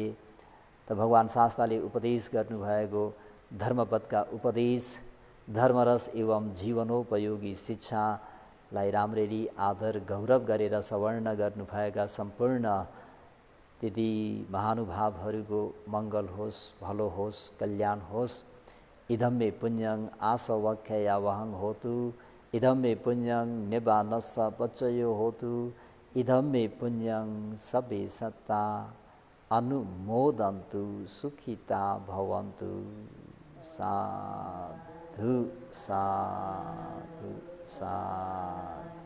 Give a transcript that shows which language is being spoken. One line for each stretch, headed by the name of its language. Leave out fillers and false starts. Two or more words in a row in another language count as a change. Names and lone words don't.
Nepali: त भगवान् शास्त्रले उपदेश गर्नुभएको धर्मपदका उपदेश धर्मरस एवं जीवनोपयोगी शिक्षालाई राम्ररी आदर गौरव गरेर सवर्ण गर्नुभएका सम्पूर्ण त्यति महानुभावहरूको मङ्गल होस्, भलो होस्, कल्याण होस्।
Pali: इदं मे पुण्यं आसवख्ययावहं होतु, इदं मे पुण्यं निबानस्स पच्चयो होतु, इदं मे पुण्यं सबे सत्ता अनुमोदन्तु सुखिता भवन्तु। साधु साधु साधु।